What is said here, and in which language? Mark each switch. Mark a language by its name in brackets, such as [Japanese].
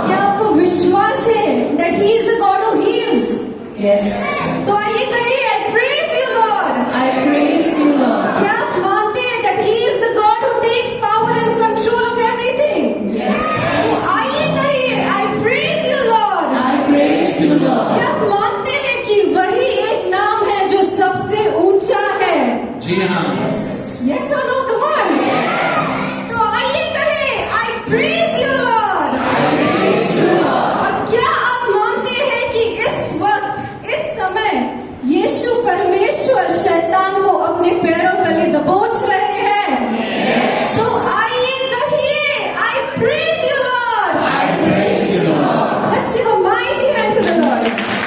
[Hindi] क्या आपको विश्वास है [English] that He is the God who heals? Yes. [Hindi] तो आइए कहिए, [English] I praise you Lord. I praise you, Lord. [Hindi] क्या आप मानते हैं [English] that He is the God who takes power and control of everything? Yes. [Hindi] तो आइए कहिए, [English] I praise you Lord. I praise you, Lord. [Hindi] क्या आप मानते हैं कि वही एक नाम है जो सबसे ऊंचा है? जी हाँ. [English] Yes or no? Come on. [Hindi] तो आइए कहें, [English] I praise you Lord. Praise you, Lord. [Hindi] और क्या आप मानते हैं कि इस वक्त, इस समय यीशु परमेश्वर शैतान को अपने पैरों तले दबोच रहे हैं? तो आइए कहिए, [English] I praise you Lord. I praise you, Lord. Let's give a mighty hand to the Lord.